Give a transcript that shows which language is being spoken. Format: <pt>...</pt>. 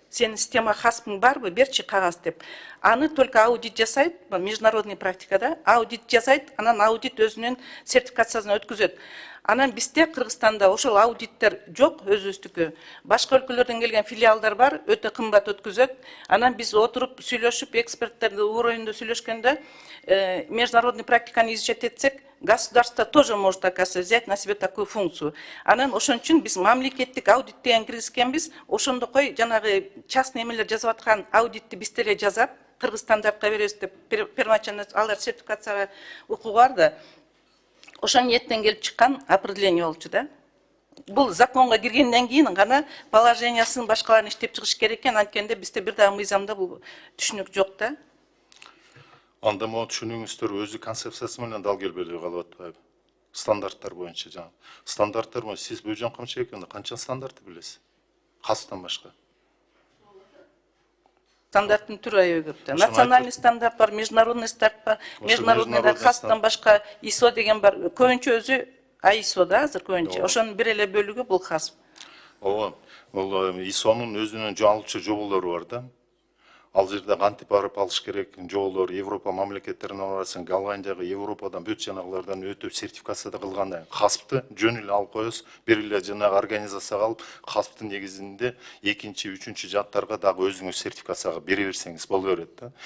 <ky>Сенин система хаспың барбы, берчи кагаз деп. Аны только аудит жасайт, международный практикада аудит жасайт, анан аудит өзүнүн сертификациясын өткөзөт. Анан бизде Кыргызстанда ошол аудиттер жок, өзүбүздүкү. Башка өлкөлөрдөн келген филиалдар бар, өтө кымбат өткөзөт.</ky> <ru>Анан биз отуруп сүйлөшүп, эксперттерди уровенде сүйлөшкөндө международный практиканы изучать этсек, государство тоже может, оказывается, взять на себя такую функцию.</ru> <ky>Анан ошон үчүн биз мамлекеттик аудит деген киргизгенбиз. Ошондой жанагы частный эмелер жазып аткан аудитти биз деле жазап, Кыргыз стандартка беребиз деп первоначально алар сертификацияга укугу бар да. Ошол ниеттен келип чыккан определение болчу да. Бул законго киргенден кийин гана положениясын башкаларын иштеп чыгыш керек экен. Анткенде бизде бир дагы мыйзамда бул түшүнүк жок да. Анда могу түшүнүңүздөр өзү концепциясы менен дал келбей калып атпайбы? Стандарттар боюнча жаңы. Стандарттар боюнча сиз Бөйжан Камчыбековна канча стандартты билесиз? ХАСПтан башка. Стандарттын түрү аябай көп. Национальный стандарт бар, международный стандарт бар, международный ХАСПтан башка ISO деген бар. Көбүнчө өзү ISO да, азыр көбүнчө. Ошонун бир эле бөлүгү бул ХАСП. Ооба, бул ISOнун өзүнүн жоолчу жоболору бар да. Ал жерде кантип барып алыш керек жолдор Европа мамлекеттерине барасың, Голландияга, Европадан бүт жанагылардан өтүп сертификацияда кылганда ХАСПты жөн эле алып коесуз, бир эле жанагы организацияга алып, ХАСПтын негизинде экинчи, үчүнчү жаттарга дагы өзүңүз сертификацияга бере берсеңиз боло берет да.</ky>